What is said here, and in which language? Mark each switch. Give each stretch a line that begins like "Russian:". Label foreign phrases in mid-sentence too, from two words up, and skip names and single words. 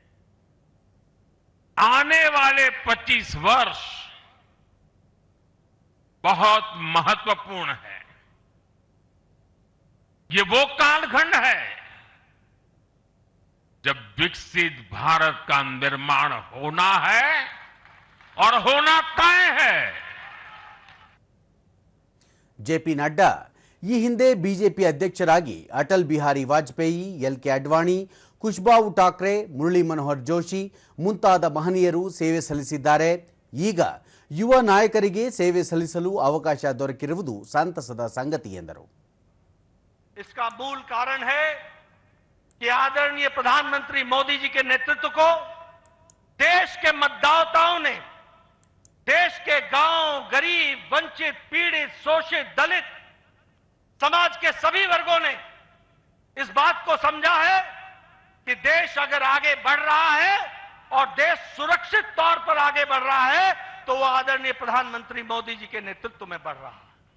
Hindi: आने वाले 25 वर्ष बहुत महत्वपूर्ण है. ये वो कालखंड है जब विकसित भारत का निर्माण होना है और होना तय है.
Kannada: ಜೆಪಿ ನಡ್ಡಾ ಈ ಹಿಂದೆ ಬಿಜೆಪಿ ಅಧ್ಯಕ್ಷರಾಗಿ ಅಟಲ್ ಬಿಹಾರಿ ವಾಜಪೇಯಿ, ಎಲ್.ಕೆ. ಅಡ್ವಾಣಿ, ಖುಷ್ಬಾವು ಠಾಕ್ರೆ, ಮುರಳಿ ಮನೋಹರ್ ಜೋಶಿ ಮುಂತಾದ ಮಹನೀಯರು ಸೇವೆ ಸಲ್ಲಿಸಿದ್ದಾರೆ. ಈಗ ಯುವ ನಾಯಕರಿಗೆ ಸೇವೆ ಸಲ್ಲಿಸಲು ಅವಕಾಶ ದೊರಕಿರುವುದು ಸಂತಸದ ಸಂಗತಿ ಎಂದರು.
Hindi: इसका मूल कारण है कि आदरणीय प्रधानमंत्री मोदी जी के नेतृत्व को देश के मतदाताओं ने, देश के गांव, गरीब, वंचित, पीड़ित, शोषित, दलित समाज के सभी वर्गों ने इस बात को समझा है कि देश अगर आगे बढ़ रहा है और देश सुरक्षित तौर पर आगे बढ़ रहा है तो वो आदरणीय प्रधानमंत्री मोदी जी के नेतृत्व में बढ़ रहा है।